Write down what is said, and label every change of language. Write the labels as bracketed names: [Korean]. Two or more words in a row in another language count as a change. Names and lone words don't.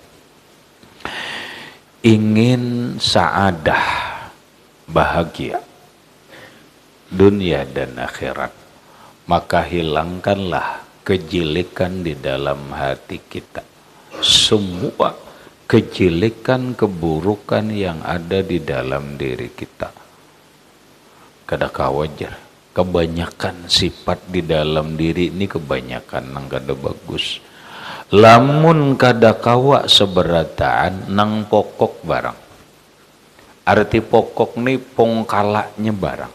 [Indonesian] ingin saadah, bahagia dunia dan akhirat, maka hilangkanlah kejelekan di dalam hati kita. Semua kejelekan, keburukan yang ada di dalam diri kita. [Banjar] Kada kawajar, kebanyakan sifat di dalam diri ini kebanyakan nang kada bagus. Lamun kada kawa seberataan nang pokok barang. Arti pokok ni pongkalanya barang.